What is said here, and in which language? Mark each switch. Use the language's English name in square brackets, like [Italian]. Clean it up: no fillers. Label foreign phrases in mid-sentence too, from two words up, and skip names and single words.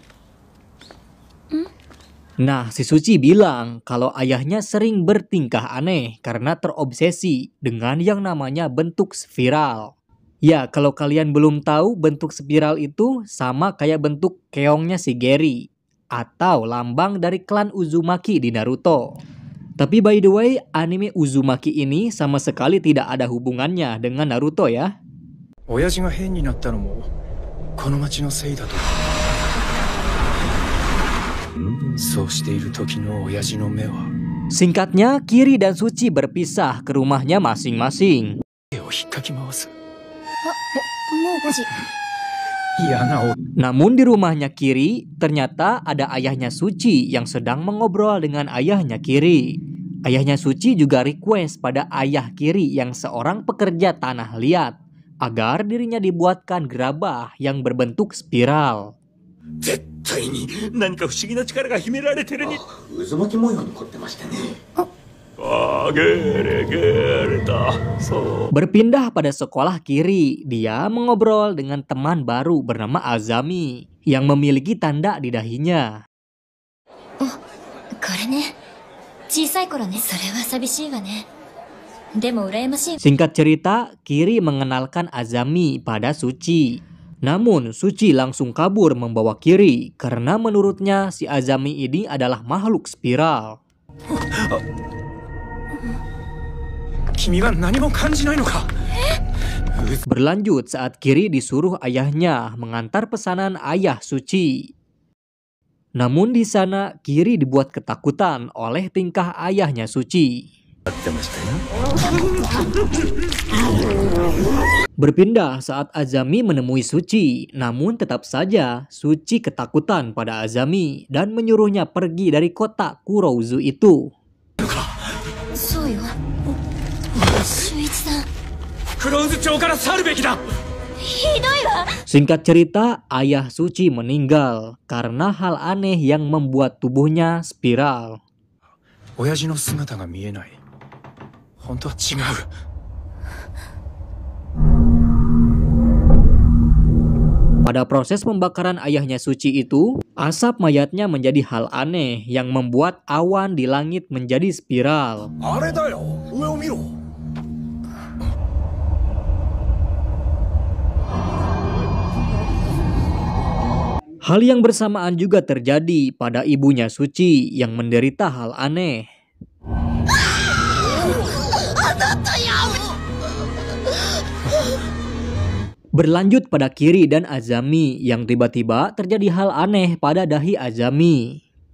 [Indonesian] Nah, si Suci bilang kalau ayahnya sering bertingkah aneh karena terobsesi dengan yang namanya bentuk spiral. Ya, kalau kalian belum tahu, bentuk spiral itu sama kayak bentuk keongnya si Gary atau lambang dari klan Uzumaki di Naruto. Tapi [English] by the way, [Indonesian] anime Uzumaki ini sama sekali tidak ada hubungannya dengan Naruto ya. [Japanese] 親父が変になったのもこの町のせいだと。そうしている時の親父の目は [Indonesian] Singkatnya, Kiri dan Suci berpisah ke rumahnya masing-masing. [Japanese] 手を引っかき回す。もう5時。嫌なお [Indonesian] Namun di rumahnya Kiri, ternyata ada ayahnya Suci yang sedang mengobrol dengan ayahnya Kiri. Ayahnya Suci juga request pada ayah Kiri yang seorang pekerja tanah liat agar dirinya dibuatkan gerabah yang berbentuk spiral. [Japanese] 絶対に何か不思議な力が秘められてるに。渦巻き模様に凝ってましたね。ゲレゲレだ。そう。 [Indonesian] Berpindah pada sekolah Kiri, dia mengobrol dengan teman baru bernama Azami yang memiliki tanda di dahinya. [Japanese] これね。小さい頃ね。それは寂しいわね。でも羨ましい。 [Indonesian] Singkat cerita, Kiri mengenalkan Azami pada Suci. Namun Suci langsung kabur membawa Kiri karena menurutnya si Azami ini adalah makhluk spiral. [Japanese] 君は何も感じないのか。 [Indonesian] Berlanjut saat Kiri disuruh ayahnya mengantar pesanan ayah Suci. Namun di sana Kiri dibuat ketakutan oleh tingkah ayahnya Suci. Berpindah saat Azami menemui Suci, namun tetap saja Suci ketakutan pada Azami dan menyuruhnya pergi dari kota Kurouzu itu. [Japanese] そうよ。修一さん。クローズ町から去るべきだ。ひどいわ。 [Indonesian] Singkat cerita, ayah Suci meninggal karena hal aneh yang membuat tubuhnya spiral. [Japanese] 親父の姿が見えない。本当は違う。 [Indonesian] Pada proses pembakaran ayahnya Suci itu, asap mayatnya menjadi hal aneh yang membuat awan di langit menjadi spiral. [Japanese] あれだよ。上を見ろ。 [Indonesian] Hal yang bersamaan juga terjadi pada ibunya Suci yang menderita hal aneh. Berlanjut pada Kiri dan Azami yang tiba-tiba terjadi hal aneh pada dahi Azami.